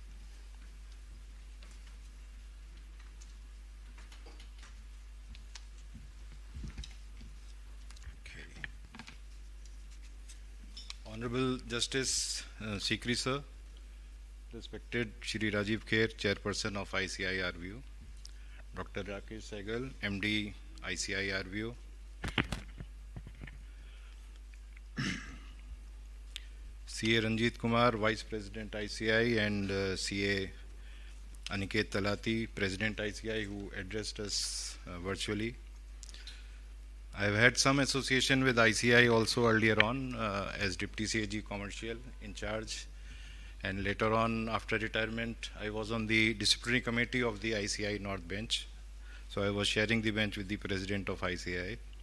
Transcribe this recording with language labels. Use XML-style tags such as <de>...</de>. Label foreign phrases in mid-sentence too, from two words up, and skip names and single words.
<en>Honorable Justice Sikri sir, respected Shri Rajiv Kher, Chairperson of ICI RVO, Dr. Rakesh Sehgal, MD ICI RVO, CA Ranjit Kumar, Vice President ICI, and CA Aniket Talati, President ICI, who addressed us virtually. I have had some association with ICI also earlier on as Deputy CAG Commercial in charge, and later on after retirement I was on the disciplinary committee of the ICI North Bench, so I was sharing the bench with the President of ICI.</en>